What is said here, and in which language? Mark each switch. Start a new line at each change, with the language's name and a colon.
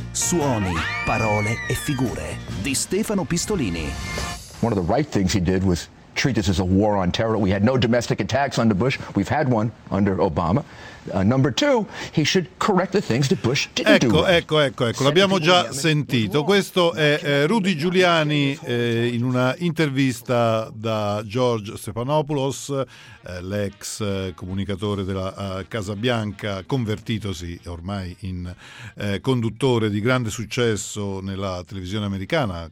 Italian: Suoni, parole e figure di Stefano Pistolini.
English: One of the right things he did was treat this as a war on terror. We had no domestic attacks under Bush. We've had one under Obama. Number two, he should correct the things that Bush didn't do.
Italian: Ecco. L'abbiamo già sentito. Questo è Rudy Giuliani in una intervista da George Stephanopoulos, l'ex comunicatore della Casa Bianca, convertitosi ormai in conduttore di grande successo nella televisione americana.